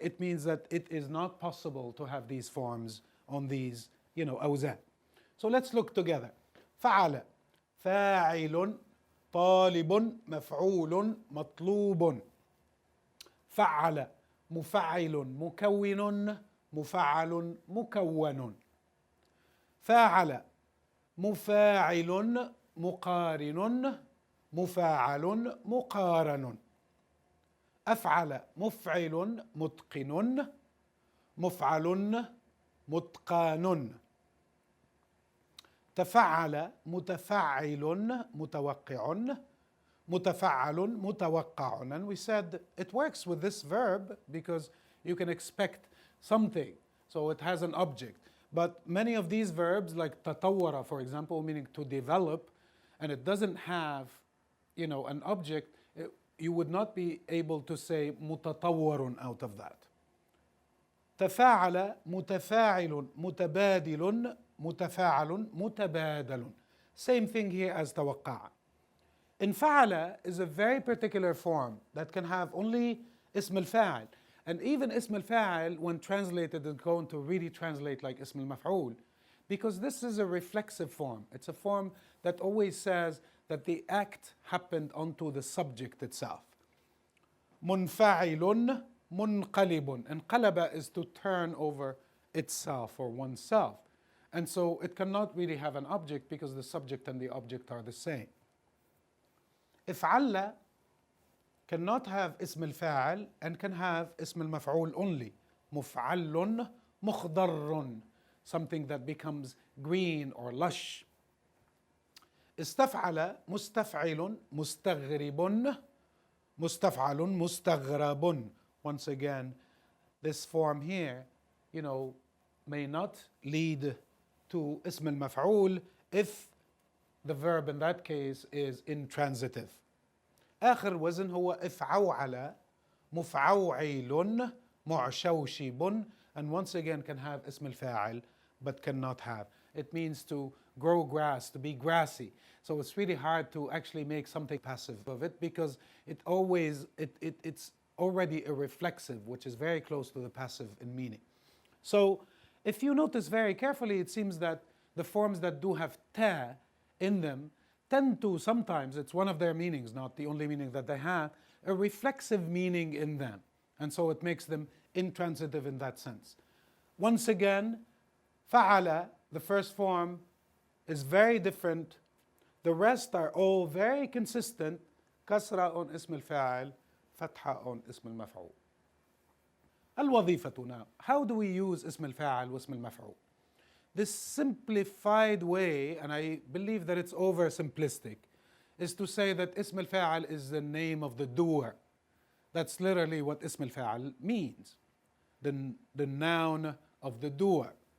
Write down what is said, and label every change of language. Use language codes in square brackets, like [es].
[en] It means that it is not possible to have these forms on these, أوزان. So let's look together. [ar] فعل فاعل طالب مفعول مطلوب. فعل مفعل مكون مفعل مكون. فاعل مفاعل مقارن مفاعل مقارن. أفعل مفعل متقن مفعل متقان. تفعل متفعل متوقع متفعل متوقع. [en] And we said it works with this verb because you can expect something, so it has an object. But many of these verbs, like تطور for example, meaning to develop, and it doesn't have an object, you would not be able to say متطور out of that. [ar] تفاعل متفاعل متبادل متفاعل متبادل. [en] Same thing here as توقع. انفعل is a very particular form that can have only اسم الفاعل. And even اسم الفاعل, when translated, is going to really translate like اسم المفعول, because this is a reflexive form. It's a form that always says that the act happened onto the subject itself. [ar] منفعل منقلب. [en] انقلب is to turn over itself or oneself. And so it cannot really have an object because the subject and the object are the same. افعل cannot have اسم الفاعل and can have اسم المفعول only. مفعل مخضر, something that becomes green or lush. [ar] استفعل مستفعل مستغرب مستفعل مستغرب. [en] Once again, this form here, may not lead to اسم المفعول if the verb in that case is intransitive. [ar] آخر وزن هو افعوعل مفعوعيل معشوشب, [en] and once again can have اسم الفاعل but cannot have. It means to grow grass, to be grassy. So it's really hard to actually make something passive of it because it's already a reflexive, which is very close to the passive in meaning. So if you notice very carefully, it seems that the forms that do have ta in them tend to sometimes, it's one of their meanings, not the only meaning that they have, a reflexive meaning in them. And so it makes them intransitive in that sense. Once again, فعل, the first form, is very different. The rest are all very consistent. كسرة on اسم الفاعل, فتحة on اسم المفعول. الوظيفة now. How do we use اسم الفاعل واسم المفعول? This simplified way, and I believe that it's oversimplistic, is to say that اسم الفاعل is the name of the doer. That's literally what اسم الفاعل means. The noun of the doer.